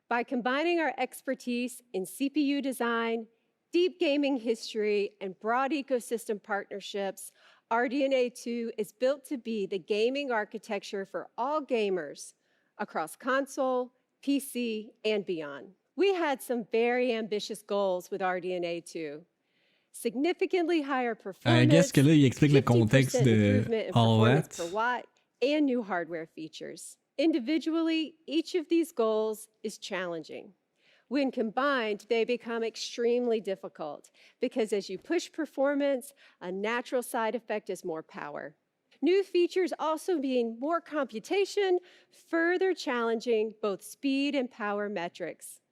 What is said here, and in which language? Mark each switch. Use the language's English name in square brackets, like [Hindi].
[English] By combining our expertise in CPU design, deep gaming history, and broad ecosystem partnerships, RDNA 2 is built to be the gaming architecture for all gamers across console, PC, and beyond. We had some very ambitious goals with RDNA 2. Significantly higher performance, [French] Qu'est-ce que là, il explique le contexte de [English] all that. per watt, and new hardware features. Individually, each of these goals is challenging. When combined, they become extremely difficult because as you push performance, a natural side effect is more power. New features also mean more computation, further challenging both speed and power metrics.